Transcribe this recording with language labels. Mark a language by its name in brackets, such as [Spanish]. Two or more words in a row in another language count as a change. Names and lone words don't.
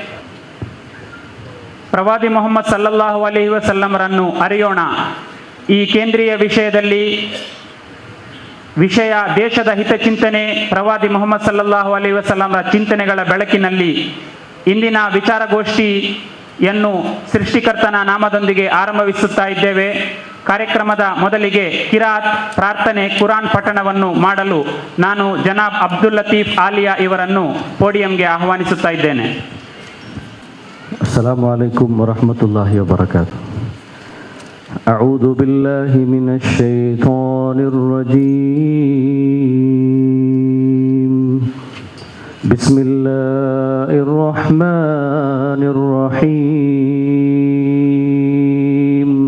[Kannada] ಪ್ರವಾದಿ ಮುಹಮ್ಮದ್ [Arabic] صلى الله عليه وسلم [Kannada] ಅರಿಯೋಣ ಈ ಕೇಂದ್ರೀಯ ವಿಷಯ ದೇಶದ ಹಿತಚಿಂತನೆ, ಪ್ರವಾದಿ ಮುಹಮ್ಮದ್ [Arabic] صلى الله عليه وسلم [Kannada] ಚಿಂತನೆಗಳ ಬೆಳಕಿನಲ್ಲಿ ಇಂದಿನ ವಿಚಾರಗೋಷ್ಠಿಯನ್ನು ಸೃಷ್ಟಿಕರ್ತನ ನಾಮದೊಂದಿಗೆ ಆರಂಭಿಸುತ್ತಾ ಇದ್ದೇವೆ. ಕಾರ್ಯಕ್ರಮದ ಮೊದಲಿಗೆ ಕಿರಾತ್, ಪ್ರಾರ್ಥನೆ, ಕುರಾನ್ ಪಠಣವನ್ನು ಮಾಡಲು ನಾನು ಜನಾಬ್ ಅಬ್ದುಲ್ ಲತೀಫ್ ಆಲಿಯಾ ಇವರನ್ನು ಪೋಡಿಯಂಗೆ ಆಹ್ವಾನಿಸುತ್ತಾ ಇದ್ದೇನೆ. [Arabic] السلام عليكم ورحمة الله وبركاته. أعوذ بالله من الشيطان الرجيم. بسم الله الرحمن الرحيم.